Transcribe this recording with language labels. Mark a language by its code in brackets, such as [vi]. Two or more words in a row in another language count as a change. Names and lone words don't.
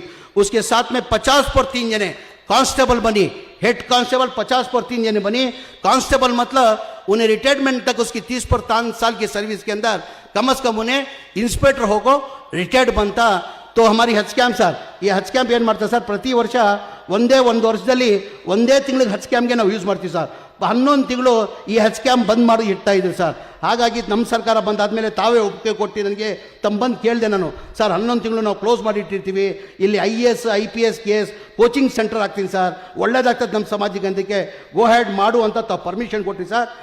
[hi] उसके साथ में 50 पर 3 जने कांस्टेबल बनी, [en] head constable [hi] 50 पर 3 जने बनी। कांस्टेबल मतलब उन्हें रिटायरमेंट तक उसकी 30 पर 3 साल की सर्विस के अंदर कम से कम उन्हें इंस्पेक्टर होको रिटायर्ड बनता। तो हमारी हज कैम्प सर ये हज [kn] कैम्ಪ್ ಏನು ಮಾಡ್ತಾರೆ ಸರ್, ಪ್ರತಿ ವರ್ಷ ಒಂದೇ ವರ್ಷದಲ್ಲಿ ಒಂದೇ ತಿಂಗಳಿಗೆ ಹಜ್ ಕ್ಯಾಂಪ್ಗೆ ನಾವು ಯೂಸ್ ಮಾಡ್ತೀವಿ ಸರ್। 11 ತಿಂಗಳು ಈ ಹಜ್ ಕ್ಯಾಂಪ್ ಬಂದ್ ಮಾಡಿ ಇಡ್ತಾ ಇದ್ದೀವಿ ಸರ್। ಹಾಗಾಗಿ ನಮ್ಮ ಸರ್ಕಾರ ಬಂದಾದ್ಮೇಲೆ ತಾವೇ ಒಪ್ಪಿಗೆ ಕೊಟ್ಟು ನನಗೆ ತಮ್ಮ ಬಂದು ಕೇಳಿದೆ ನಾನು, ಸರ್ 11 ತಿಂಗಳು ನಾವು ಕ್ಲೋಸ್ ಮಾಡಿ ಇಟ್ಟಿರ್ತೀವಿ, ಇಲ್ಲಿ IAS, IPS, KS [en] coaching center [kn] ಆಗ್ತೀನಿ ಸರ್, ಒಳ್ಳೇದಾಗ್ತದೆ ನಮ್ಮ ಸಮಾಜಕ್ಕೆ ಅದಕ್ಕೆ [en] go ahead [kn] ಮಾಡು ಅಂತ ತಾವು ಪರ್ಮಿಷನ್ ಕೊಟ್ರಿ ಸರ್।